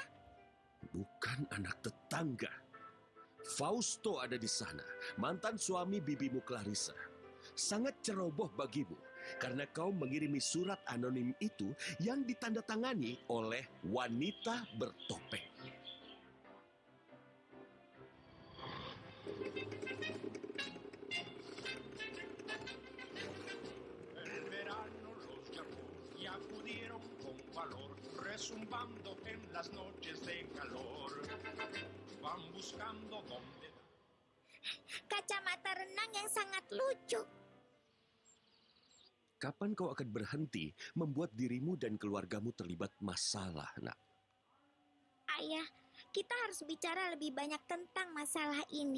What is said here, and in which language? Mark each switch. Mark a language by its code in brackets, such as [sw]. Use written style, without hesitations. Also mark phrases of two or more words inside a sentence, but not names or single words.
[id] Bukan anak tetangga. Fausto ada di sana, mantan suami bibimu Clarissa. Sangat ceroboh bagimu, karena kau mengirimi surat anonim itu yang ditandatangani oleh wanita bertopeng. [es] El verano los llamó y acudieron con valor, rezumbando en las noches de calor. Van buscando dónde. [id] Kacamata renang yang sangat lucu. Kapan kau akan berhenti membuat dirimu dan keluargamu terlibat masalah, nak? Ayah, kita harus bicara lebih banyak tentang masalah ini.